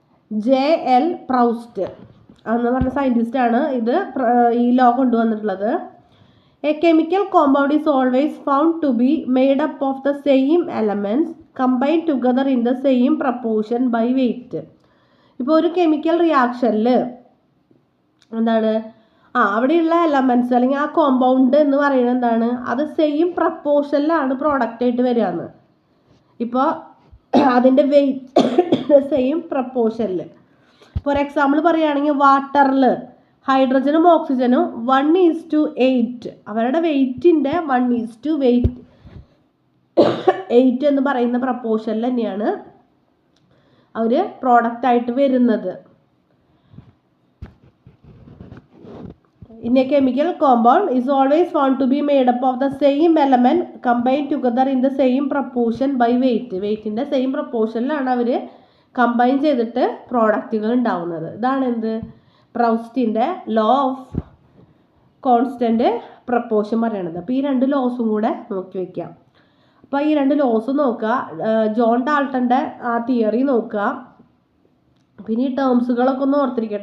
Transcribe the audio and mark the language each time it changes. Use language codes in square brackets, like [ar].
[ml] JL Proust എന്ന് പറഞ്ഞ scientist ആണ് ഇത് ഈ ലോ കൊണ്ടുവന്നിട്ടുള്ളത്. [en] A chemical compound is always found to be made up of the same elements combined together in the same proportion by weight. [ml] ഇപ്പോൾ ഒരു chemical റിയാക്ഷനിൽ എന്താണ് അവിടെയുള്ള എലമെൻറ്റ്സ് അല്ലെങ്കിൽ ആ കോമ്പൗണ്ട് എന്ന് പറയുന്നത് എന്താണ്? അത് സെയിം പ്രപ്പോർഷനിലാണ് പ്രോഡക്റ്റ് ആയിട്ട് വരികയെന്ന്. ഇപ്പോൾ അതിൻ്റെ വെയിറ്റ് സെയിം പ്രപ്പോർഷനിൽ. ഫോർ എക്സാമ്പിൾ പറയുകയാണെങ്കിൽ വാട്ടറിൽ ഹൈഡ്രജനും ഓക്സിജനും 1:8 അവരുടെ വെയിറ്റിൻ്റെ 1:8 എന്ന് പറയുന്ന പ്രപ്പോർഷനിൽ തന്നെയാണ് അവർ പ്രോഡക്റ്റായിട്ട് വരുന്നത്. [en] In a chemical compound is always found to be made up of the same element combined together in the same proportion by weight. [ml] വെയിറ്റിൻ്റെ same പ്രപ്പോർഷനിലാണ് our combine ചെയ്തിട്ട് പ്രോഡക്റ്റുകൾ ഉണ്ടാവുന്നത്. ഇതാണ് എന്ത്? പ്രൗസ്റ്റിൻ്റെ ലോ ഓഫ് കോൺസ്റ്റൻറ്റ് പ്രപ്പോർഷൻ പറയണത്. അപ്പോൾ ഈ 2 ലോസും കൂടെ നോക്കി വയ്ക്കാം. അപ്പോൾ ഈ 2 ലോസ് നോക്കുക. ജോൺ ഡാൾട്ടൻ്റെ ആ തിയറി നോക്കുക. പിന്നെ ഈ ടേംസുകളൊക്കെ ഒന്ന് ഓർത്തിരിക്കുക.